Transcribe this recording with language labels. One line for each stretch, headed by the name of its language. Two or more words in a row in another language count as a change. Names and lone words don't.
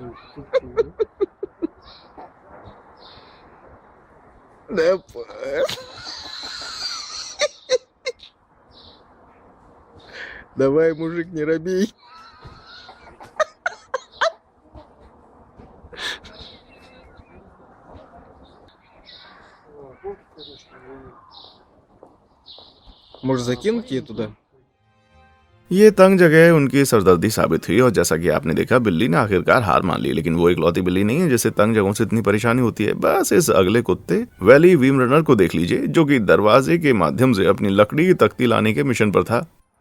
Russian: Да, давай, мужик, не робей. Может, закинуть ее туда?
Hindi: ये तंग जगह उनकी सरदर्दी साबित हुई, और जैसा कि आपने देखा, बिल्ली ने आखिरकार हार मान ली। लेकिन वो एक लौती बिल्ली नहीं है जिसे तंग जगहों से इतनी परेशानी होती है। बस इस अगले कुत्ते वैली वीम रनर को देख लीजिए, जो कि दरवाजे के माध्यम से अपनी लकड़ी की तख्ती लाने के मिशन पर था।